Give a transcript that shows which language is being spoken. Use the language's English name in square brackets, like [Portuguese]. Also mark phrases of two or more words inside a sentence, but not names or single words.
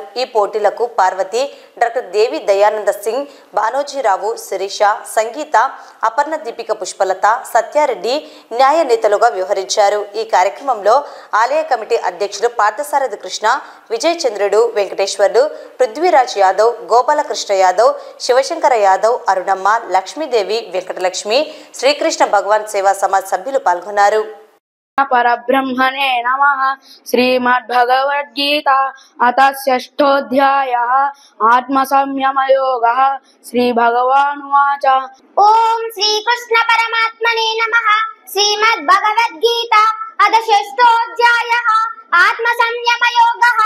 [Telugu] ఈ పోటీలకు పార్వతి, డాక్టర్ దేవి దయానంద సింగ్, బానోజీరావు, శిరీష, సంగీత, అపర్ణ దీపిక, పుష్పలత, సత్యారెడ్డి న్యాయ నేతలుగా వ్యవహరించారు. ఈ కార్యక్రమంలో ఆలయ కమిటీ అధ్యక్షులు పార్థసారథి కృష్ణ, విజయ్ చంద్రుడు, వెంకటేశ్వర్లు, పృథ్వీరాజ్ యాదవ్, గోపాలకృష్ణ యాదవ్, శివశంకర యాదవ్, అరుణమ్మ, లక్ష్మీదేవి, వెంకటలక్ష్మి, శ్రీకృష్ణ భగవాన్ సేవా సమాజ్ సభ్యులు పాల్గొన్నారు. [Sanskrit] परब्रह्मणे नमः। श्रीमद्भगवद्गीता अथ 6ोऽध्यायः आत्मसंयमयोगः। श्रीभगवानुवाच ओम श्रीकृष्ण परमात्मने नमः। श्रीमद्भगवद्गीता अथ 6ोऽध्यायः आत्मसंयमयोगः।